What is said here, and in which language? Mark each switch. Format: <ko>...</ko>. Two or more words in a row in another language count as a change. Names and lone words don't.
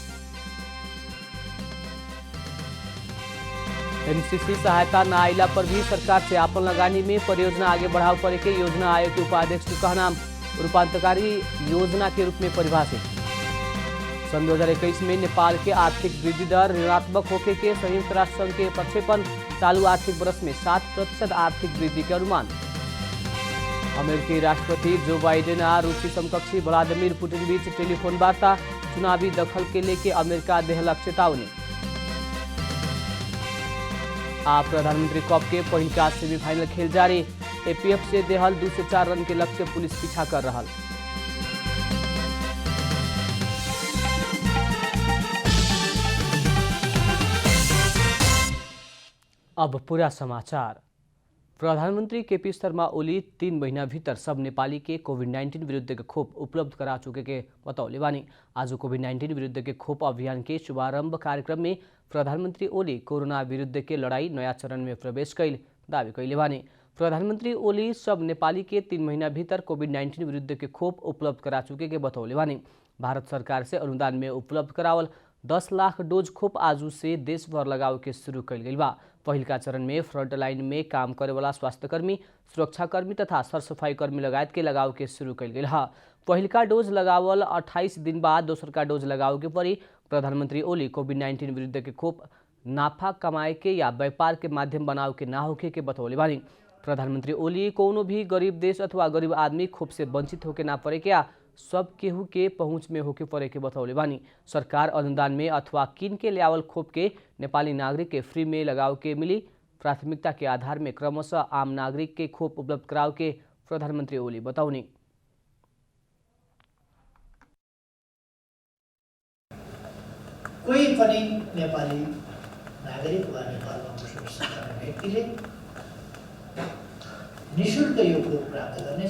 <bho>एमसीसी सहायता न आइला पर भी सरकार से आपन लगानी में परियोजना आगे बढ़ाव करे के योजना आयोग के उपाध्यक्ष के कहना रूपांतरकारी योजना के रूप में परिभाषित। सन 2021 में नेपाल के आर्थिक वृद्धि दर ऋणात्मक होने के संयुक्त राष्ट्र संघ के प्रक्षेपण, चालू आर्थिक वर्ष में 7% आर्थिक वृद्धि के अनुमान। अमेरिकी राष्ट्रपति जो बाइडेन और रूसी समकक्षी व्लादिमीर पुतिन बीच टेलीफोन वार्ता, चुनावी दखल के लेके अमेरिका देहलक चेतावनी। प्रधानमंत्री कप के पहिलका सेमीफाइनल खेल जारी, एपीएफ से देहल 2 से 4 रन के लक्ष्य पुलिस पीछा कर रहा। अब पूरा समाचार। प्रधानमंत्री केपी शर्मा ओली 3 महीना भीतर सब नेपाली के कोविड-19 विरुद्ध के खोप उपलब्ध करा चुके के बतौले बानी। आज कोविड-19 विरुद्ध के खोप अभियान के शुभारंभ कार्यक्रम में प्रधानमंत्री ओली कोरोना विरुद्ध के लड़ाई नया चरण में प्रवेश कैल दावी कैले बानी। प्रधानमंत्री ओली सब नेपाली के 3 महीना भीतर कोविड-19 विरुद्ध के खोप उपलब्ध करा चुके के बतौले बानी। भारत सरकार से अनुदान में उपलब्ध करावल 10 लाख डोज खोप आजू से देश भर लगाव के शुरू कैल गई बा। पहिलका चरण में</bho> <en>front line</en> <bho>में काम करे वाला स्वास्थ्यकर्मी, सुरक्षाकर्मी तथा सरसफाई कर्मी लगायत के लगाव के शुरू कैल गई है। पहिलका डोज लगावल 28 दिन बाद दोसर का डोज लगाव के परी। प्रधानमंत्री ओली कोविड-19 विरुद्ध के खोप नाफा कमाए के या व्यापार के माध्यम बनाव के ना होके के बतौले बानी। प्रधानमंत्री ओली कोनो भी गरीब देश अथवा गरीब आदमी खोप से वंचित होके ना पड़े क्या सब केहू के पहुँच में होके पड़े के बतौले बानी। सरकार अनुदान में अथवा किन के लियावल खोप के नेपाली नागरिक के फ्री में लगाव के मिली। प्राथमिकता के आधार में क्रमशः आम नागरिक के खोप उपलब्ध कराव के प्रधानमंत्री ओली बताउनी।</bho> <ne>कोही पनि नेपाली नागरिक वा नेपालमा बसोबास गर्ने व्यक्तिले निःशुल्क यो खोप प्राप्त गर्नेछ।</ne>